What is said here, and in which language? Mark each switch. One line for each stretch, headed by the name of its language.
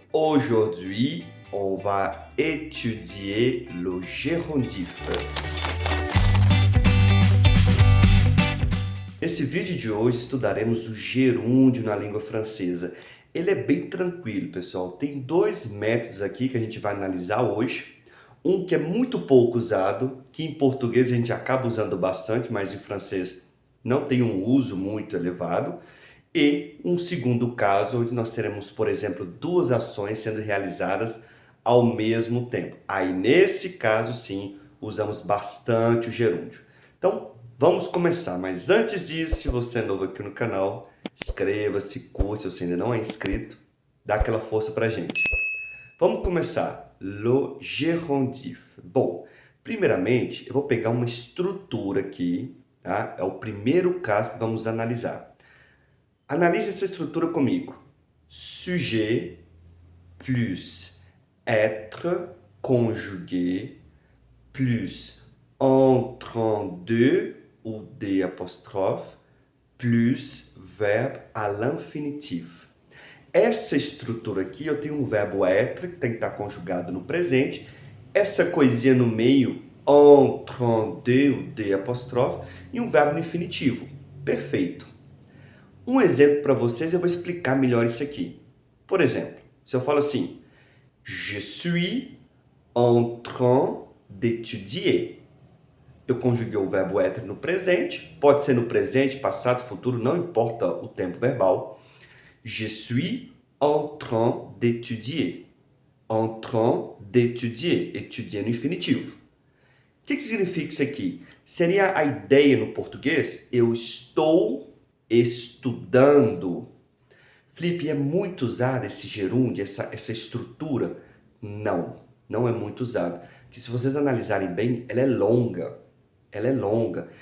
French: Aujourd'hui, on va étudier le gérondif.
Portuguese: Nesse vídeo de hoje estudaremos o gerúndio na língua francesa. Ele é bem tranquilo, pessoal. Tem dois métodos aqui que a gente vai analisar hoje. Um que é muito pouco usado, que em português a gente acaba usando bastante, mas em francês não tem um uso muito elevado. E um segundo caso, onde nós teremos, por exemplo, duas ações sendo realizadas ao mesmo tempo. Aí, nesse caso, sim, usamos bastante o gerúndio. Então, vamos começar. Mas antes disso, se você é novo aqui no canal, inscreva-se, curte, se você ainda não é inscrito, dá aquela força pra gente. Vamos começar. Le gérondif. Bom, primeiramente, eu vou pegar uma estrutura aqui, tá? É o primeiro caso que vamos analisar. Analise essa estrutura comigo.
French: Sujet plus être conjugué plus entrant de ou de apóstrofe plus verbe à l'infinitif.
Portuguese: Essa estrutura aqui, eu tenho um verbo être, que tem que estar conjugado no presente. Essa coisinha no meio, entrant de ou de apóstrofe, e um verbo no infinitivo. Perfeito. Um exemplo para vocês, eu vou explicar melhor isso aqui. Por exemplo, se eu falo assim,
French: je suis en train d'étudier.
Portuguese: Eu conjuguei o verbo être no presente, pode ser no presente, passado, futuro, não importa o tempo verbal.
French: Je suis en train d'étudier. En train d'étudier. Étudier
Portuguese: no infinitivo. O que significa isso aqui? Seria a ideia no português, eu estou estudando. Felipe, é muito usado esse gerúndio, essa estrutura? Não é muito usado. Porque se vocês analisarem bem, ela é longa. Ela é longa.